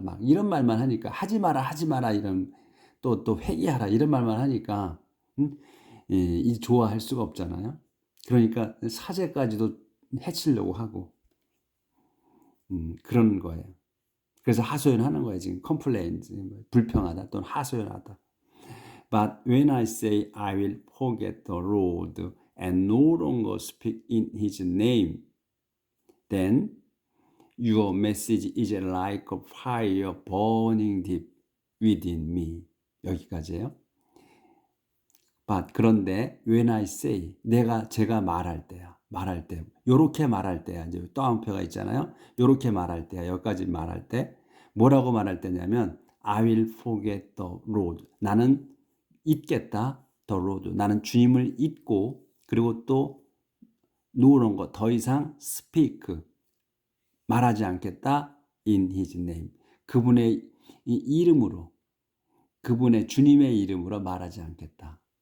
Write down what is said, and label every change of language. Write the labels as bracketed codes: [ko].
[ko] 막 이런 말만 하니까 하지 마라 이런, 또 회개하라 이런 말만 하니까 좋아할 수가 없잖아요. 그러니까 사제까지도 해치려고 하고 그런 거예요. 그래서 하소연하는 거예요. 지금 complain, 불평하다 또는 하소연하다. [en] But when I say I will forget the Lord and no longer speak in His name, then your message is like a fire burning deep within me. [ko] 여기까지예요. But 그런데 [en] when I say, [ko] 제가 말할 때야. 말할 때, 요렇게 말할 때야. 이제 또 한 표가 있잖아요. 요렇게 말할 때야. 여기까지 말할 때. 뭐라고 말할 때냐면 [en] I will forget the Lord. [ko] 나는 잊겠다. the Lord. 나는 주님을 잊고 그리고 또 [en] no longer [ko] 더 이상 speak 말하지 않겠다. [en] in his name. [ko] 그분의 이 이름으로 그분의 주님의 이름으로 말하지 않겠다.